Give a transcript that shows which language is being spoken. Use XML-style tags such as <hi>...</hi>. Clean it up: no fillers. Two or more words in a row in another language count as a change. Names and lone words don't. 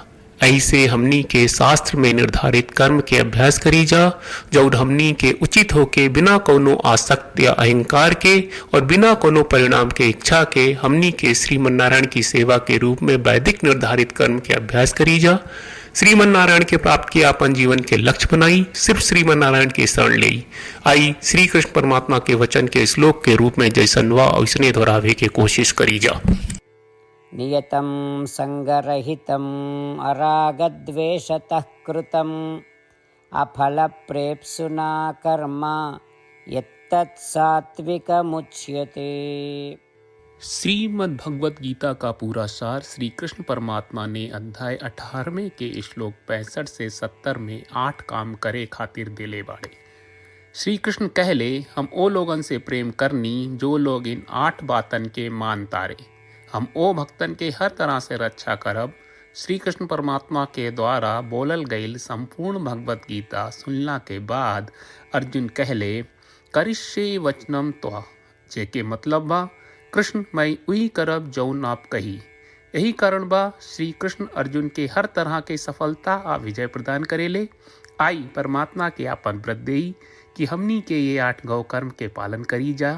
<bho>ऐसे हमनी के शास्त्र में निर्धारित कर्म के अभ्यास करी जा, जौन हमनी के उचित होके बिना कोनो आसक्ति या अहंकार के और बिना कोनो परिणाम के इच्छा के हमनी के श्रीमन नारायण की सेवा के रूप में वैदिक निर्धारित कर्म के अभ्यास करी जा। श्रीमन नारायण के प्राप्त किया अपन जीवन के लक्ष्य बनाई, सिर्फ श्रीमन नारायण के शरण ले आई। श्री कृष्ण परमात्मा के वचन के श्लोक के रूप में जैसन वा वैसने दोहरावे के कोशिश करी जा।</bho> <sa>नियतं संगरहितं अरागद्वेषतः कृतं अफलप्रेप्सुना कर्म यत्तत् सात्विकमुच्यते।</sa> <bho>श्रीमद् भगवत गीता का पूरा सार श्री कृष्ण परमात्मा ने अध्याय 18वें के श्लोक 65 से 70 में 8 काम करे खातिर देले बाड़े। श्री कृष्ण कहले, हम ओ लोगन से प्रेम करनी जो लोग इन 8 बातन के मान तारे। हम ओ भक्तन के हर तरह से रक्षा करब। श्री कृष्ण परमात्मा के द्वारा बोलल गईल संपूर्ण भगवत गीता सुनला के बाद अर्जुन कहले,</bho> <sa>करिष्ये वचनम त्वा,</sa> <bho>जेके मतलब बा, कृष्ण मैं उही करब जौन आप कही। यही कारण बा श्री कृष्ण अर्जुन के हर तरह के सफलता आ विजय प्रदान करेले। आई परमात्मा के आपन व्रत देई कि हमनी के ये 8 गौ कर्म के पालन करी जा।</bho>